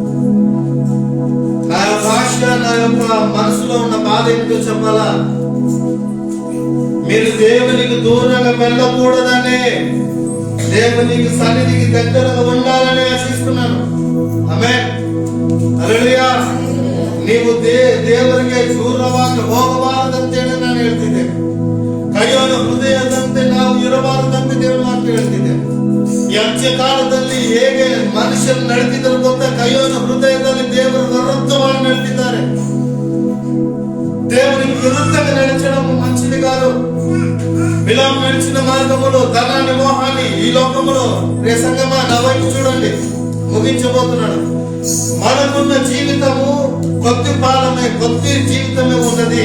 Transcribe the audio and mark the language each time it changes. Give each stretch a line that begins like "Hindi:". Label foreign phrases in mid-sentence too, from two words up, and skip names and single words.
Telugu: నా భాష, నా యొక్క మనసులో ఉన్న బాధ ఏంటో చెప్పాలా? మీరు దేవునికి దూరంగా వెళ్ళకూడదని, దేవునికి సన్నిధికి దగ్గరగా ఉండాలని ఆశిస్తున్నాను. ఆమేన్, హల్లెలూయా.
Kannada: ನೀವು ದೇವರಿಗೆ ದೂರವಾಗಿ ಹೋಗಬಾರದಂತೇಳಿ ನಾನು ಹೇಳ್ತಿದ್ದೆ. ಕೈಯೋನ ಹೃದಯದಂತೆ ನಾವು ಇರಬಾರದಂತೆ ದೇವರು ಮಾತು ಹೇಳ್ತಿದ್ದೆ. ಈ ಅಂತ್ಯ ಕಾಲದಲ್ಲಿ ಹೇಗೆ ಮನುಷ್ಯರು ನಡೆದಿದ್ದರು ಗೊತ್ತಾ? ಕೈಯೋನ ಹೃದಯದಲ್ಲಿ ದೇವರು ವಿರುದ್ಧವಾಗಿ ನಡೆದಿದ್ದಾರೆ.
Telugu: దేవునికి విరుద్ధంగా నడిచడం మంచిది కాదు. బిలాము నడిచిన మార్గములో ధనాన్ని, మోహాన్ని ఈ లోకములో. రే సంగమా, నా వైపు చూడండి, ముగించబోతున్నాడు. మనకున్న జీవితము కొద్ది కాలమే, కొద్ది జీవితమే ఉన్నది.